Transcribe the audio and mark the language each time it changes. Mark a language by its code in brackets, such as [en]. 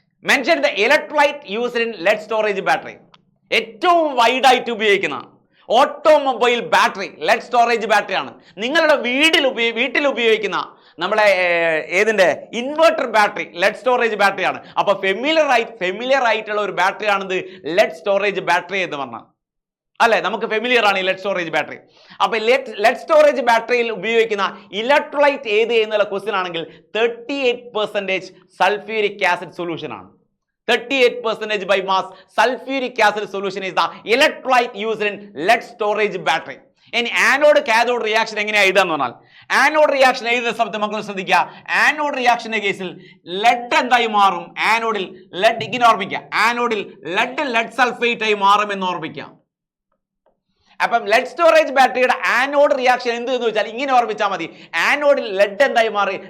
[en] Mention the electrolyte used in lead storage battery. [ml] ഏറ്റവും wide ആയിട്ട് ഉപയോഗിക്കുന്ന automobile battery lead storage battery ആണ്. നിങ്ങളുടെ വീട്ടിൽ ഉപയോഗിക്കുന്ന നമ്മളെ ഏതിൻ്റെ inverter battery lead storage battery ആണ്. അപ്പോൾ ഫെമിലിയർ ആയിട്ടുള്ള ഒരു ബാറ്ററി ആണിത് ലെഡ് സ്റ്റോറേജ് ബാറ്ററി എന്ന് പറഞ്ഞാൽ. അല്ലെ? നമുക്ക് ഫെമിലിയർ ആണ് ഈ ലെഡ് സ്റ്റോറേജ് ബാറ്ററി. അപ്പൊ ലെഡ് സ്റ്റോറേജ് ബാറ്ററിയിൽ ഉപയോഗിക്കുന്ന ഇലക്ട്രോലൈറ്റ് ഏത് എന്നുള്ള ക്വസ്റ്റ്യൻ ആണെങ്കിൽ 38% സൾഫ്യൂരിക് ആസിഡ് സൊല്യൂഷൻ ആണ്. [en] 38% by mass sulfuric acid solution is the electrolyte used in lead storage battery. [ml] ഇനി ആനോഡ് കാഥോഡ് റിയാക്ഷൻ എങ്ങനെയാണ് എഴുതാന്ന് പറഞ്ഞാൽ, ആനോഡ് റിയാക്ഷൻ എഴുതുന്ന സമയത്ത് മക്കൾ ശ്രദ്ധിക്കുക, ആനോഡ് റിയാക്ഷന്റെ കേസിൽ ലെഡ് എന്തായി മാറും? ആനോഡിൽ ലെഡ്, ഇങ്ങനെ ഓർമ്മിക്കുക, ആനോഡിൽ ലെഡ് സൾഫേറ്റ് ആയി മാറുമെന്ന് ഓർമ്മിക്കാം. അപ്പം ലെഡ് സ്റ്റോറേജ് ബാറ്ററിയുടെ ആനോഡ് റിയാക്ഷൻ എന്ത് എന്ന് വെച്ചാൽ ഇങ്ങനെ ഓർമ്മിച്ചാൽ മതി, ആനോഡിൽ ലെഡ് എന്തായി മാറി?